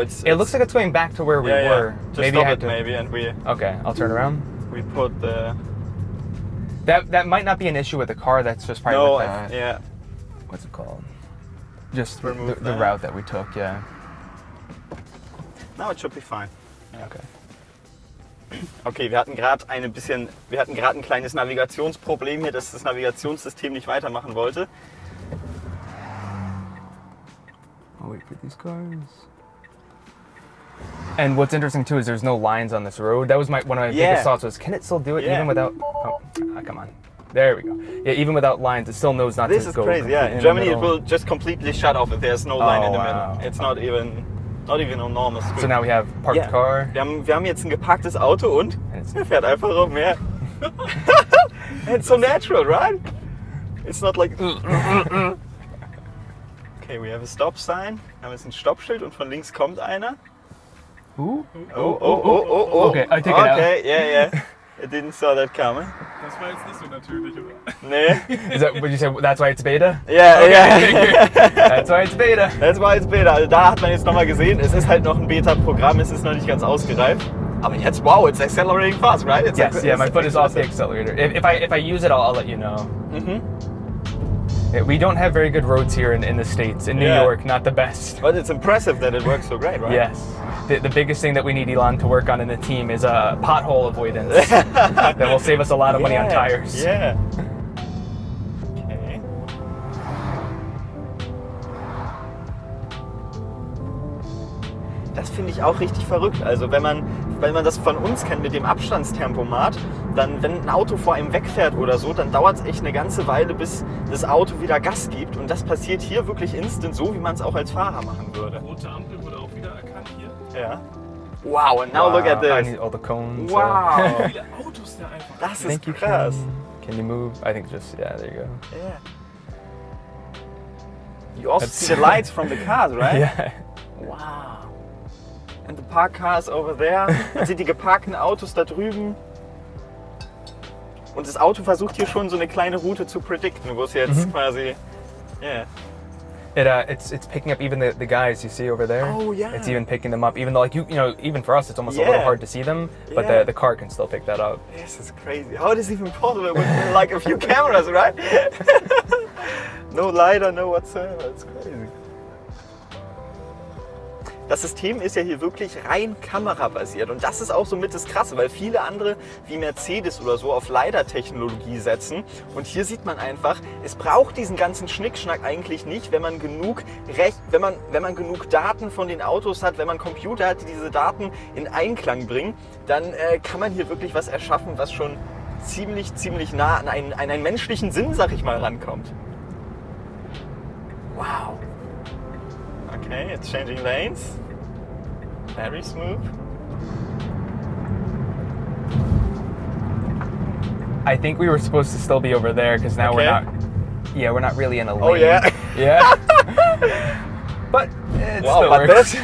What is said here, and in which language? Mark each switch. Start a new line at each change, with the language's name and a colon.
English: it looks like it's going back to where we were. Just maybe stop it, maybe, and we... Okay, I'll turn around. We put the... That might not be an issue with the car, that's just probably with the... What's it called? Just the route that we took, yeah. Now it should be fine. Okay.
German: Okay, wir hatten gerade ein kleines Navigationsproblem hier, dass das Navigationssystem nicht weitermachen wollte.
English: I'll wait for these cars. And what's interesting too is there's no lines on this road. That was one of my biggest thoughts was, can it still do it even without? Oh, come on. There we go. Yeah, even without lines, it still knows not to go. This is crazy. Yeah, in Germany it will just completely shut off if there's no line in the middle. It's not even a normal screen. So now we have parked car.
German: Wir haben jetzt ein geparktes Auto und er fährt einfach rum.
English: Yeah. It's so natural, right? It's not like. Okay, we have a stop sign.
German: Da haben wir jetzt ein Stoppschild und von links kommt einer.
English: Oh. Okay, I take it out. Okay, yeah. I didn't saw that coming.
German: Das war jetzt nicht so natürlich, oder? Nee.
English: Is that what you say? That's why it's beta? Yeah. That's why it's beta. That's why it's beta.
German: Also da hat man jetzt nochmal gesehen, es ist halt noch ein Beta-Programm, es ist noch nicht ganz ausgereift. Aber jetzt,
English: wow, it's accelerating fast, right? It's my foot is off the accelerator. If I use it, I'll let you know. We don't have very good roads here in the States. In New York, not the best. But it's impressive that it works so great, right? Yes. The biggest thing that we need Elon to work on in the team is pothole avoidance. That will save us a lot of money on tires. Yeah. Okay.
German: Das finde ich auch richtig verrückt. Also wenn man das von uns kennt mit dem Abstandstempomat, dann wenn ein Auto vor einem wegfährt oder so, dann dauert es echt eine ganze Weile, bis das Auto wieder Gas gibt. Und das passiert hier wirklich instant, so wie man es auch als Fahrer machen würde. Rote Ampel wurde auch wieder erkannt hier. Ja.
English: Wow, and now look at this. I need all the cones. Wow.
German: Wie viele Autos da einfach. Das ist krass.
English: Can you move? I think just, there you go. Yeah. You also see the lights from the cars, right? Yeah. Wow. And the parked cars over there.
German: Man sieht die geparkten Autos da drüben. Und das Auto versucht hier schon so eine kleine Route zu predikten, wo es jetzt quasi,
English: It's picking up even the guys you see over there. Oh yeah. It's even picking them up, even though like you know even for us it's almost a little hard to see them, but the car can still pick that up. This is crazy. How is this even possible with like a few cameras, right? No LiDAR, no whatsoever. It's crazy.
German: Das System ist ja hier wirklich rein kamerabasiert und das ist auch so mit das Krasse, weil viele andere wie Mercedes oder so auf LiDAR-Technologie setzen und hier sieht man einfach, es braucht diesen ganzen Schnickschnack eigentlich nicht, wenn man genug wenn man genug Daten von den Autos hat, wenn man Computer hat, die diese Daten in Einklang bringen, dann kann man hier wirklich was erschaffen, was schon ziemlich nah an einen menschlichen Sinn, sag ich mal, rankommt.
English: Wow. Okay, it's changing lanes. Very smooth. I think we were supposed to still be over there because now we're not really in a lane. Oh yeah. Yeah. But it still works.